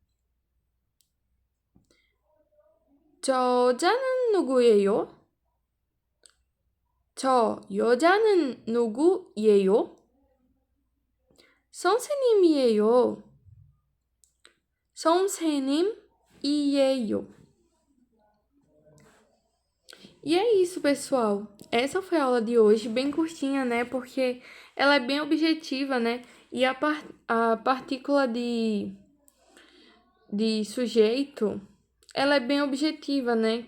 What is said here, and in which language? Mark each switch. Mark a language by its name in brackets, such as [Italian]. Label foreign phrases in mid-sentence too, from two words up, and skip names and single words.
[Korean] 저 여자는 누구예요? 저 여자는 누구예요? 선생님이에요. 선생님이에요. [Portuguese] E é isso, pessoal. Essa foi a aula de hoje, bem curtinha, né? Porque ela é bem objetiva, né? E a partícula de sujeito, ela é bem objetiva, né?